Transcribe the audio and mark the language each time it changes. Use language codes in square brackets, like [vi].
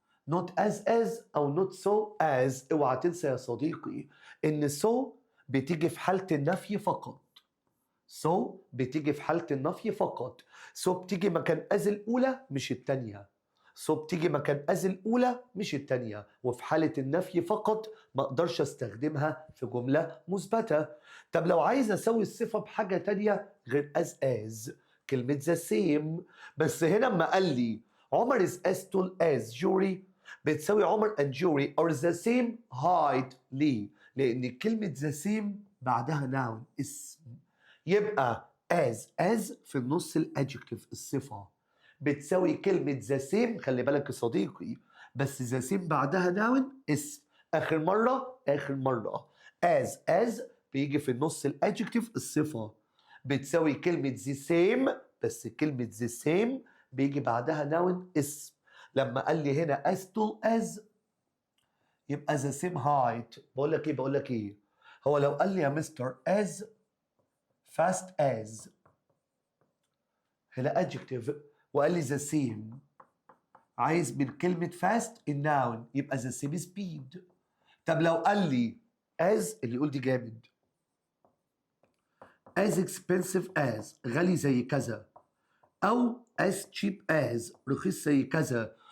[ar] not as أو not so as. اوعى تنسى يا صديقي إن so بتيجي في حالة النفي فقط، بتيجي في حالة النفي فقط. بتيجي مكان as الأولى مش التانية، بتيجي مكان as الأولى مش التانية، وفي حالة النفي فقط ما أقدرش أستخدمها في جملة مثبتة. طب لو عايز أسوي الصفة بحاجة تانية غير as كلمة the same، بس هنا لما قال لي عمر [en] is as tall as Jury [ar] بتساوي عمر [en] and Jury are the same height. [ar] ليه؟ لأن كلمة the same بعدها noun اسم، يبقى as في النص الادجكتيف الصفة بتساوي كلمة the same. خلي بالك يا صديقي بس the same بعدها noun اسم. آخر مرة as بيجي في النص الادجكتيف الصفة بتساوي كلمة the same، بس كلمة the same بيجي بعدها noun اسم. لما قال لي هنا as tall as يبقى the same height. بقول لك ايه هو لو قال لي يا مستر as fast as هنا adjective وقال لي the same، عايز من كلمة fast الناون يبقى the same speed. طب لو قال لي as اللي يقول دي جامد as expensive as غالي زي كذا أو as cheap as رخيص زي كذا.